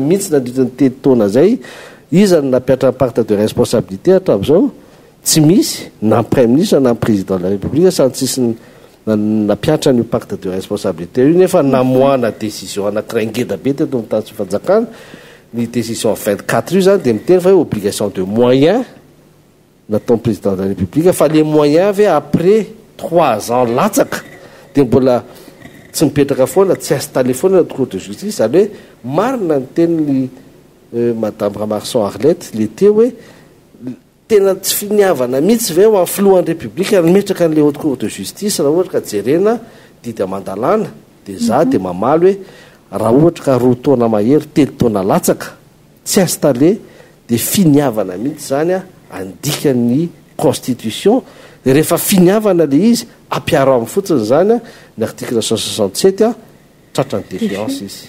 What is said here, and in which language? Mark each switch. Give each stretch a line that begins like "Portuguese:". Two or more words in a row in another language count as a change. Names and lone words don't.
Malagasy: mihitsy nandritra ny telo taona zay izany nampiatra ny
French: pacte de responsabilité
Malagasy: hatram'izao tsy misy na
French: premier ministre
Malagasy: na
French: président de la république
Malagasy: sady tsisy napiatra ny
French: pacte de responsabilité
Malagasy: io nefa namoahana décision anankiray ngeda be teto amin'ny tany tsy fanjakana ny décision 24 io zany de miteny fa hoe
French: obligation de moyens
Malagasy: nataon'ny
French: président de la république
Malagasy: fa
French: les moyens
Malagasy: ave après 3 ans latsaka de mbola tsy mipetraka foana tsy installé foana na
French: cour de justice
Malagasy: zany hoe marina ny teniny madame Ramarson Arlette le teo hoe tena tsy finiavana mihitsy ve amin'ny filohan'ny république metraka n'le
French: haute cour de justice
Malagasy: raha ohatra ka jerena didy amandalana de za de mamaly hoe raha ohatra ka roa taona mahery telo taona latsaka tsy installé de finiavana mihitsy zany andika ny constitution rehefa finiavana le izy ampiaro amin'ny fotsiny zany ny article 167 tratra ny défiance izy